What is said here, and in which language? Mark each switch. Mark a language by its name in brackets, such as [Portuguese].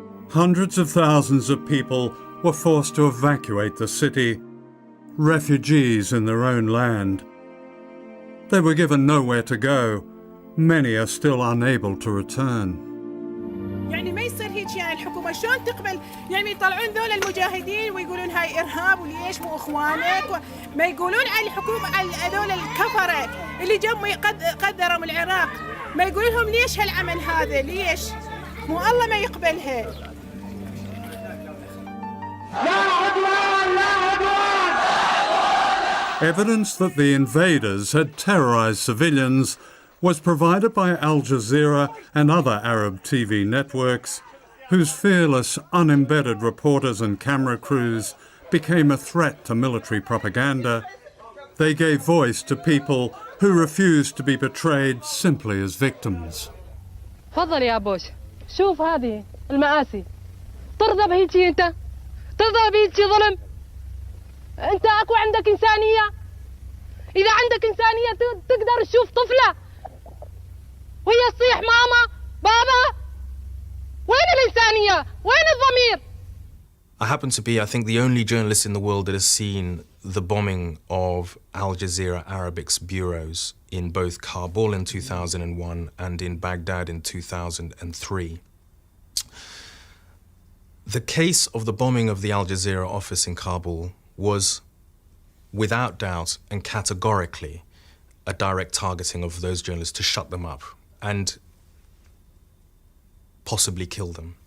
[English] Hundreds of thousands of people were forced to evacuate the city, refugees in their own land. They were given nowhere to go. Many are still unable to return. [Arabic] يعني ما يصير هيك يعني الحكومة شلون تقبل يعني يطلعون ذول المجاهدين ويقولون هاي إرهاب وليش مو إخوانك ما يقولون على الحكومة على هذول الكفرة اللي جم قدروا العراق ما يقولون لهم ليش هالعمل هذا ليش مو الله ما يقبلها. لا عدوان لا عدوان. [English] Evidence that the invaders had terrorized civilians was provided by Al Jazeera and other Arab TV networks, whose fearless, unembedded reporters and camera crews became a threat to military propaganda. They gave voice to people who refused to be portrayed simply as victims. [Arabic] تفضل يا بوش شوف هذه المآسي ترضى بهيجي انت ترضى بهيجي ظلم انت اكو عندك انسانيه اذا عندك انسانيه تقدر تشوف طفله وهي تصيح ماما بابا وين الانسانيه وين الضمير. [English] I happen to be, I think, the only journalist in the world that has seen the bombing of Al Jazeera Arabic's bureaus in both Kabul in 2001 and in Baghdad in 2003. The case of the bombing of the Al Jazeera office in Kabul was, without doubt and categorically, a direct targeting of those journalists to shut them up and possibly kill them.